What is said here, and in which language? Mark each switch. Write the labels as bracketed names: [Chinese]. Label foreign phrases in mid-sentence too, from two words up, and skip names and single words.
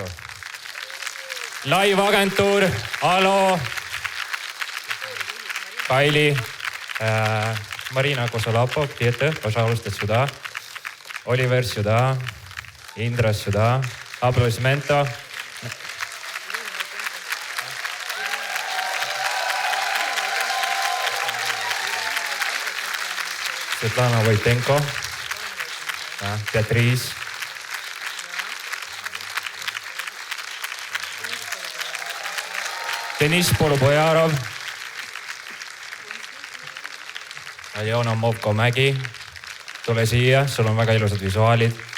[Estonian] Live-agentuur, Alo, Kaili, Marina Kosolapov, [Russian] где-то, пожалуйста, сюда. Оливер сюда, Индра сюда. Аплодисменто. Светлана Войтенко, Beatrice. [Estonian] Deniss Polubojarov, Aljona Movko-Mägi, tule siia, sul on väga ilusad visuaalid.